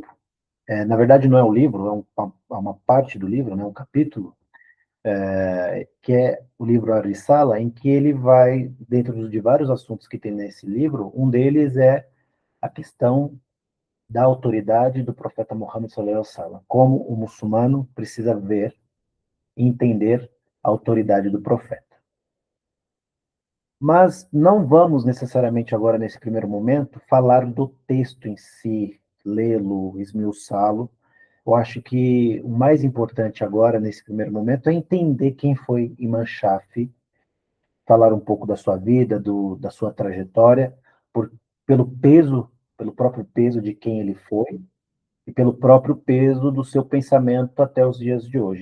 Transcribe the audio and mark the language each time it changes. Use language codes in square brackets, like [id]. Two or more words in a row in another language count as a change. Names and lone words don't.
[pt] Na verdade, não é um livro, é uma parte do livro, né, um capítulo, que é o livro Ar-Risala, em que ele vai, dentro de vários assuntos que tem nesse livro, um deles é a questão da autoridade do profeta Muhammad [ar] صلى الله عليه وسلم, [pt] como o muçulmano precisa ver e entender a autoridade do profeta. Mas não vamos necessariamente agora, nesse primeiro momento, falar do texto em si, lê-lo, esmiuçá-lo. Eu acho que o mais importante agora, nesse primeiro momento, é entender quem foi Imam Shafi, falar um pouco da sua vida, da sua trajetória, por, pelo peso, pelo próprio peso de quem ele foi, e pelo próprio peso do seu pensamento até os dias de hoje.